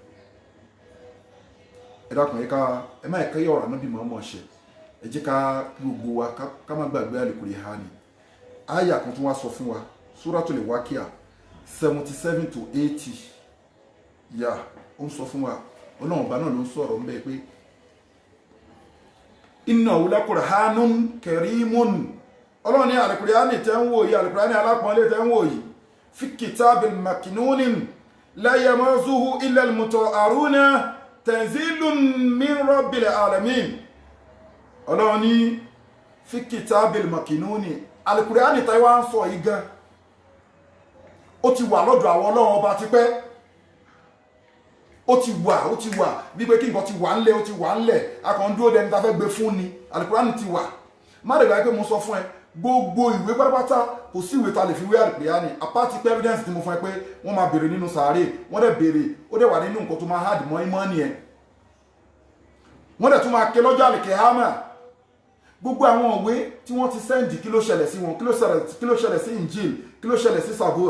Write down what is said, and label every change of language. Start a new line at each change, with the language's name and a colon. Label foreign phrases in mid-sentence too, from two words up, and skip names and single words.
Yoruba: ẹ dákun ẹ má ẹ̀ka yọ̀ọ̀rọ̀ náà bí màá mọ̀ ṣe ẹ jẹ́ ká gbogbo wa ká má gbàgbé Al-Qur'ani àyà kan tún wá sọ fún wa Suratul Waqi'a 77 to 80 yà ó ń sọ fún wa ọlọ́run ọba náà ló ń sọ̀rọ̀ ń bẹ pé
Arabic: إنه لقرآن كريم
Yoruba: ọlọ́run ní Al-Qur'ani tẹ́ ń wò yìí Al-Qur'ani alápọ̀nlé tẹ́ ń wò yìí
Arabic: في كتاب مكنون لا يمسه إلا المطهرون تنزيل من رب العالمين
Yoruba: ọlọ́run ní
Arabic: في كتاب مكنون
Yoruba: Al-Qur'ani tẹ́ wá ń sọ yìí gan ó ti wà lọ́dọ̀ àwọn ọlọ́run ọba tipẹ́ ó ti wà bí pé kí nǹkan ti wà ńlẹ̀ ó ti wà ńlẹ̀ akàn dúró dẹni tá fẹ́ gbé fún ni Al-Qur'ani ti wà má dẹ̀ gbà pé mo sọ fún ẹ gbogbo ìwé pátápátá kò sí ìwé ta lè fi wé Al-Qur'ani apáti pé evidence tí mo fún ẹ pé wọ́n máa béèrè nínú sàárè wọ́n dẹ̀ béèrè ó dẹ̀ wà nínú nǹkan tó máa hard mọ́ ìmọ̀ nìyẹn wọ́n dẹ̀ tún máa ké lọ́jọ́ àlìkìyámà gbogbo àwọn òwe tí wọ́n ti sẹ́ndì kí ló ṣẹlẹ̀ sí wọn kí ló ṣẹlẹ̀ sí Injil kí ló ṣẹlẹ̀ sí